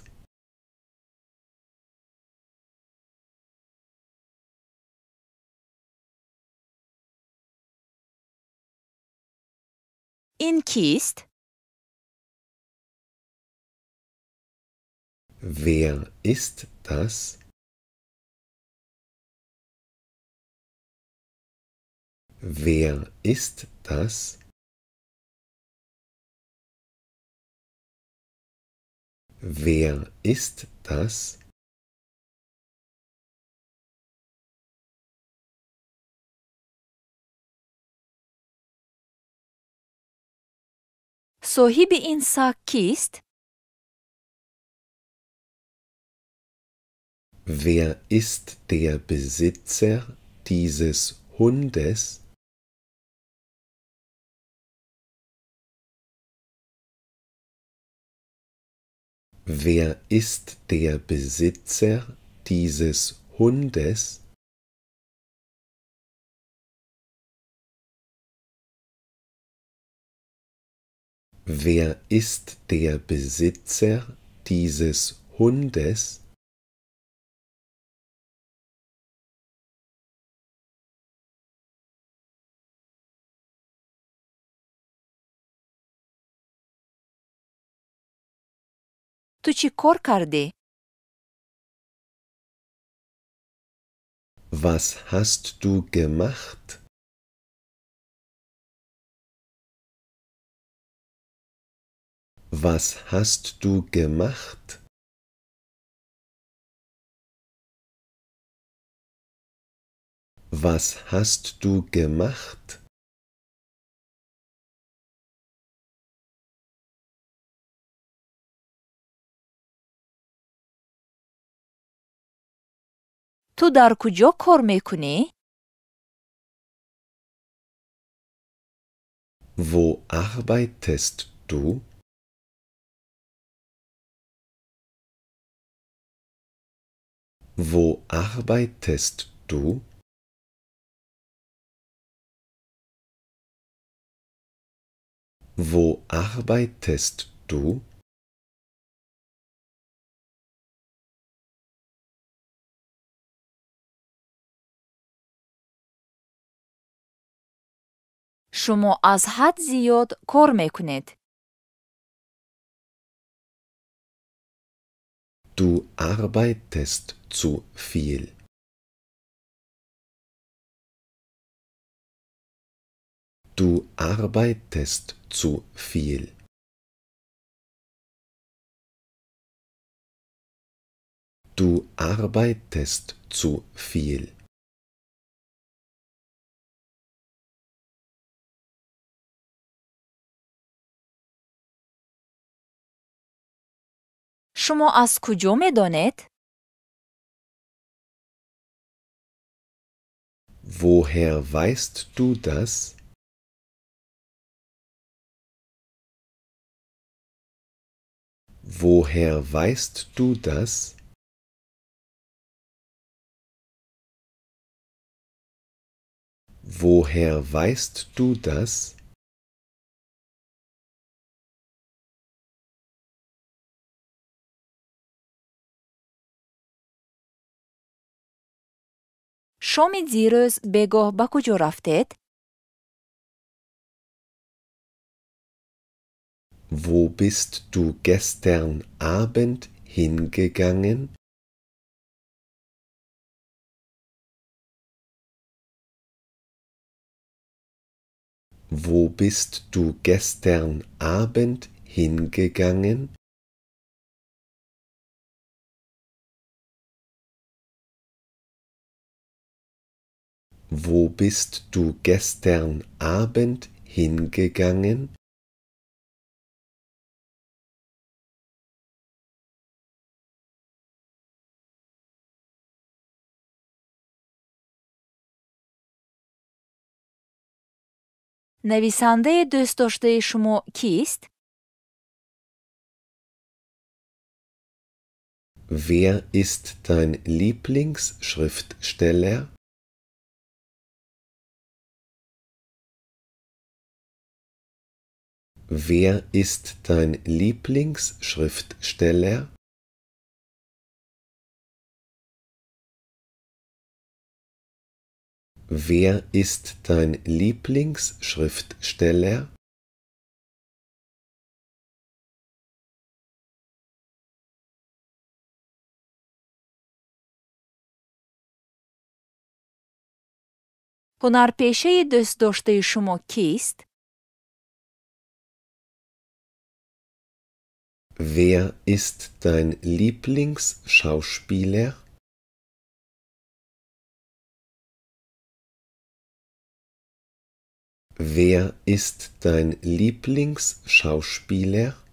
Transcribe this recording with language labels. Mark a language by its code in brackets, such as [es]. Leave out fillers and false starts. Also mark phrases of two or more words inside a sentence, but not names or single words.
[tg] ин кист? [de] Wer ist das? Wer ist das? Wer ist das? [tg] соҳиби ин саг кист? [de] Wer ist der Besitzer dieses Hundes? Wer ist der Besitzer dieses Hundes? Wer ist der Besitzer dieses Hundes? [tg] ту чӣ кор кардӣ? [de] Was hast du gemacht? Was hast du gemacht? Was hast du gemacht? [tg] ту дар куҷо кор мекунӣ? [de] Wo arbeitest du? Wo arbeitest du? Wo arbeitest du? [tg] шумо аз ҳад зиёд кор мекунед. [de] Du arbeitest zu viel. Du arbeitest zu viel. Du arbeitest zu viel. [tg] шумо аз куҷо медонед? [de] Woher weißt du das? Woher weißt du das? Woher weißt du das? [tg] шумо дирӯз бегоҳ бо куҷо рафтед? [de] Wo bist du gestern Abend hingegangen? Wo bist du gestern Abend hingegangen? Wo bist du gestern Abend hingegangen? [tg] нависанда дӯст доштаи шумо кист? [de] Wer ist dein Lieblingsschriftsteller? Wer ist dein Lieblingsschriftsteller? Wer ist dein Lieblingsschriftsteller? [tg] ҳунарпеша дӯст доштаи шумо кист? [de] Wer ist dein Lieblingsschauspieler? Wer ist dein Lieblingsschauspieler?